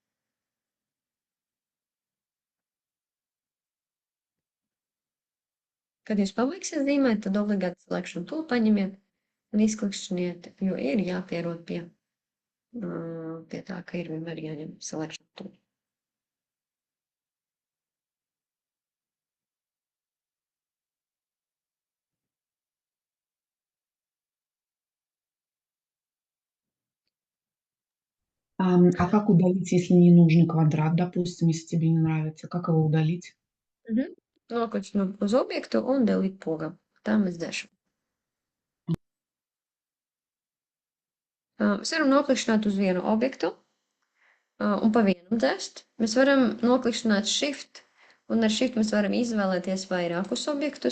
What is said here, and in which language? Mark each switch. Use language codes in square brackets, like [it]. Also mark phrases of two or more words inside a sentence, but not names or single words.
[lv] Kad jūs pabeigsiet zīmēt, tad obligāti [en] selection tool [lv] paņemiet un izklikšķiniet, jo ir jāpierod pie tā, ka ir vienmēr jāņem [en] selection tool. [ru] А как удалить, если не нужный квадрат, допустим, если тебе не нравится? Как его удалить? [lv] Noklikšķinu uz objektu un delete poga. Tā mēs darām. Mēs varam noklikšķināt uz vienu objektu un pa vienam dzēst. Mēs varam noklikšķināt shift, un ar shift mēs varam izvēlēties vairākus objektus.